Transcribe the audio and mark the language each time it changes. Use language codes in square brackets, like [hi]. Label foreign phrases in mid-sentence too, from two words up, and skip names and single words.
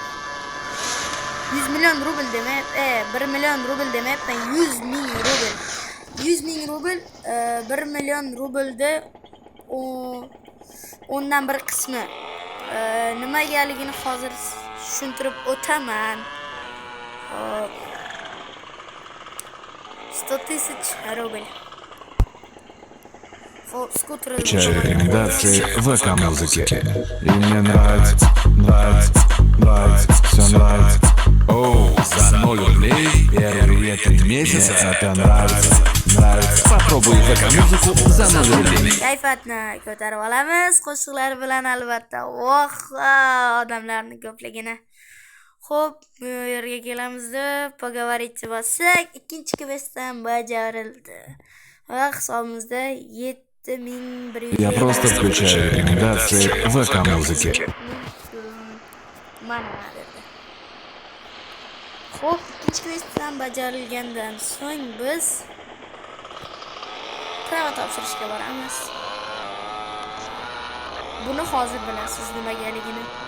[uz] 100 million rubl demak, 1 million rubl demayapman, 100 ming rubl. 100 ming rubl 1 million rublda 10dan 1 qismi. Nimagaligini hozir tushuntirib o'taman. [ru] 100 000 рублей. Рекомендации ВК-музыки. И мне нравится, все нравится. Оу, за 0 рублей первые 3 месяца это нравится. Попробуй ВК-музыку за 0 рублей. [uz] Kayfiyatni ko'tarib olamiz, qo'shiqlar bilan albatta. Voh, odamlarning ko'pligini. Xo'p, bu yerga kelamizda pogovorit bo'lsak, ikkinchi quest ham bajarildi. Va hisobimizda 7100. [ru] Я просто включаю рекомендации ВК-музыки. [uz] Mana dedi. Xo'p, ikkinchi quest ham bajarilgandan so'ng biz prava topshirishga boramiz. Buni hozir bilasiz nimagaligini.